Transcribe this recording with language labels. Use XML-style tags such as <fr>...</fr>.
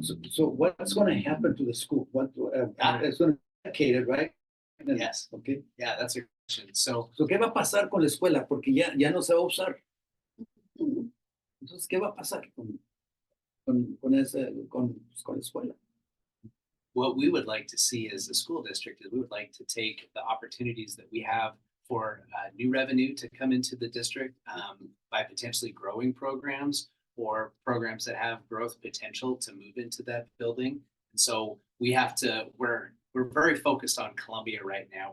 <en>So what's going to happen to the school? It's going to be located, right? Yes. Okay. Yeah, that's a good question. So</en> <es>So, ¿qué va a pasar con la escuela? Porque ya no se va a usar. Mhm. Entonces, ¿qué va a pasar con la escuela?</es> <en>what we would like to see as a school district is we would like to take the opportunities that we have for new revenue to come into the district by potentially growing programs or programs that have growth potential to move into that building. And so we have to, we're very focused on Columbia right now.</en>